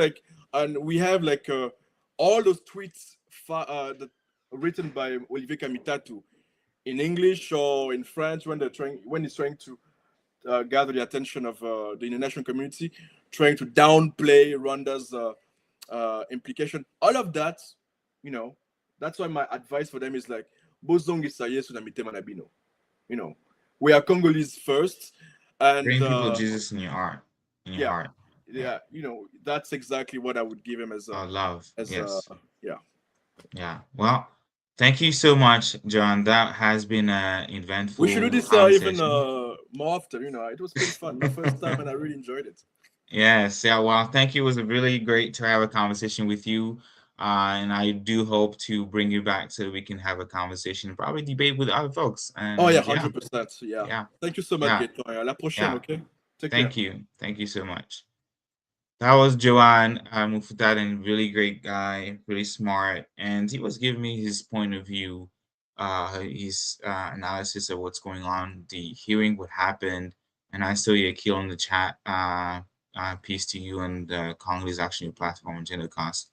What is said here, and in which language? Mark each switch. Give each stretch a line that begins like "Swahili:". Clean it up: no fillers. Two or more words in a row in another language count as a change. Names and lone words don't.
English: Like, and we have like all those tweets that written by Olivier Kamitatu in English or in French when he's trying to gather the attention of the international community, trying to downplay Rwanda's implication. All of that, you know, that's why my advice for them is like,
Lingala: "Bozongi sayesu na mitema na bino."
English: You know, we are Congolese first, and Bring people Jesus in your yeah, heart. Yeah. yeah, that's exactly what I would give him Love. as a Yes. yeah. Yeah. Well, thank you so much, John. That has been an We should do eventful this even conversation. more often. It was pretty fun. My first time, and I really enjoyed it. Yes, yeah, well, thank you. It was a really great to have a conversation with you. And I do hope to bring you back so we can have a conversation, probably debate with other folks. Oh yeah, And yeah, 100%. Yeah. yeah, Thank you so much, yeah,
French: Gaëtan. À la prochaine,
English: yeah. okay? Take care. Thank you. Thank you so much. That was Johan Mufuta, and really great guy, really smart. And he was giving me his point of view, his analysis of what's going on, the hearing, what happened. And I saw you kill in the chat. Peace to you and the Congolese Action Platform, Cost.